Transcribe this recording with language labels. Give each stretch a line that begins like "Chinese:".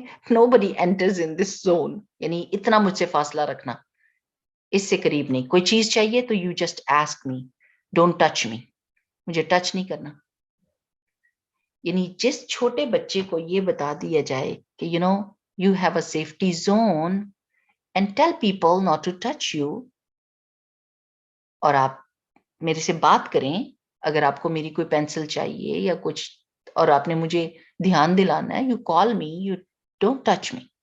English: Nobody enters in this zone.
Urdu: یعنی اتنا مجھ سے فاصلہ رکھنا، اس سے قریب نہیں. کوئی چیز چاہیے تو
English: you just ask me, don't touch me.
Urdu: مجھے ٹچ نہیں کرنا. یعنی جس چھوٹے بچے کو یہ بتا دیا جائے کہ
English: you have a safety zone and tell people not to touch you,
Urdu: اور آپ میرے سے بات کریں اگر آپ کو میری کوئی پینسل چاہیے یا کچھ، اور آپ نے مجھے دھیان دلانا ہے،
English: you call me, you don't touch me.